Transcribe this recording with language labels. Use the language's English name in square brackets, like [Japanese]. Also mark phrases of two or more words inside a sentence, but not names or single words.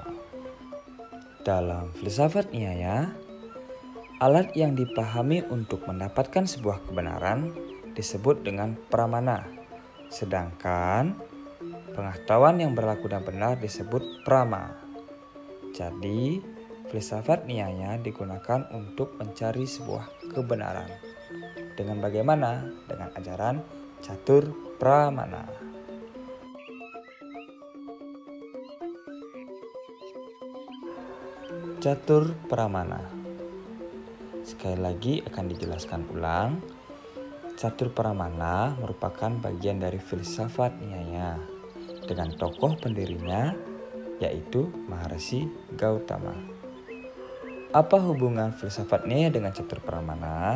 [Indonesian] Dalam filsafat Nyaya, alat yang dipahami untuk mendapatkan sebuah kebenaran disebut dengan pramana, sedangkan pengetahuan yang berlaku dan benar disebut prama. Jadi, filsafat Nyaya digunakan untuk mencari sebuah kebenaran. Dengan bagaimana? Dengan ajaran catur pramana. Catur pramana. Sekali lagi akan dijelaskan ulang. Catur pramana merupakan bagian dari filsafat Nyaya dengan tokoh pendirinya yaitu Maharshi Gautama. Apa hubungan filsafat Nyaya dengan catur pramana?